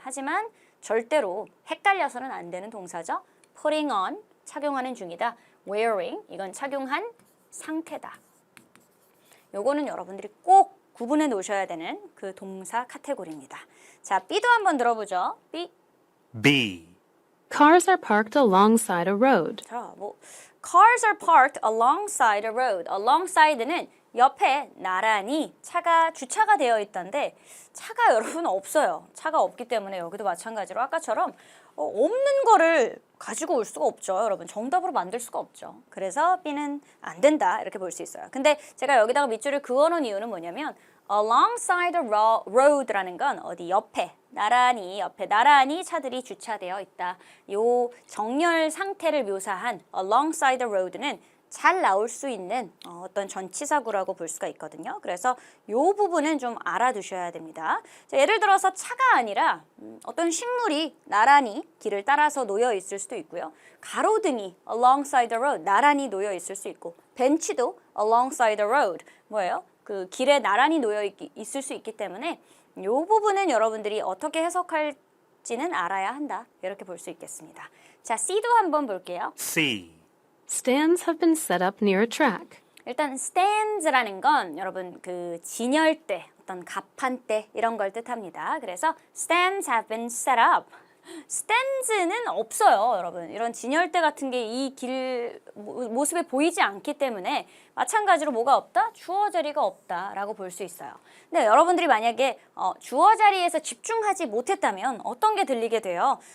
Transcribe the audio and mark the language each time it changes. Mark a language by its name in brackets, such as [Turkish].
[Korean] 하지만 절대로 헷갈려서는 안 되는 동사죠. putting on, 착용하는 중이다. wearing, 이건 착용한 상태다. 요거는 여러분들이 꼭 구분해 놓으셔야 되는 그 동사 카테고리입니다. 자, B도 한번 들어보죠. B. [English] B. Cars are parked alongside a road. 자, 뭐 Cars are parked alongside a road. [Korean] alongside는 옆에 나란히 차가 주차가 되어 있던데 차가 여러분 없어요. 차가 없기 때문에 여기도 마찬가지로 아까처럼 없는 거를 가지고 올 수가 없죠. 여러분 정답으로 만들 수가 없죠. 그래서 B는 안 된다 이렇게 볼 수 있어요. 근데 제가 여기다가 밑줄을 그어놓은 이유는 뭐냐면 alongside a road 라는 건 어디 옆에 나란히 차들이 주차되어 있다. 요 정렬 상태를 묘사한 alongside the road 는 잘 나올 수 있는 어떤 전치사구라고 볼 수가 있거든요. 그래서 이 부분은 좀 알아두셔야 됩니다. 자, 예를 들어서 차가 아니라 어떤 식물이 나란히 길을 따라서 놓여 있을 수도 있고요. 가로등이 alongside the road 나란히 놓여 있을 수 있고 벤치도 alongside the road 뭐예요? 그 길에 나란히 놓여 있을 수 있기 때문에 이 부분은 여러분들이 어떻게 해석할지는 알아야 한다. 이렇게 볼 수 있겠습니다. 자, C도 한번 볼게요. [English] C. Stands have been set up near a track. [Korean] 일단 stands라는 건 여러분 그 진열대, 어떤 갑판대 이런 걸 뜻합니다. [English] 그래서 stands have been set up. [Korean] stands는 없어요, 여러분. 이런 진열대 같은 게 이 길 모습에 보이지 않기 때문에 마찬가지로 뭐가 없다? 주어 자리가 없다라고 볼 수 있어요. 근데 여러분들이 만약에 주어 자리에서 집중하지 못했다면 어떤 게 들리게 돼요?